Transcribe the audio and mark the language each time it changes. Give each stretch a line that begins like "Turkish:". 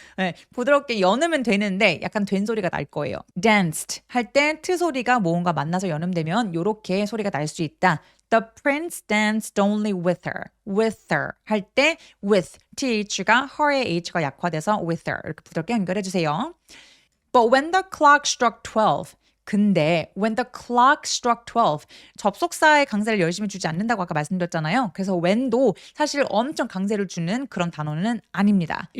Korean: 네, 부드럽게 연으면 되는데 약간 된 소리가 날 거예요. danced 할 때 트 소리가 모음과 만나서 연음되면 요렇게 소리가 날 수 있다.
English: The prince danced only with her
Korean: 할 때 with, th가 her의 h가 약화돼서 with her 이렇게 부드럽게 연결해 주세요.
English: But when the clock struck 12,
Korean: 근데 when the clock struck 12 접속사의 강세를 열심히 주지 않는다고 아까 말씀드렸잖아요. 그래서 when도 사실 엄청 강세를 주는 그런 단어는 아닙니다.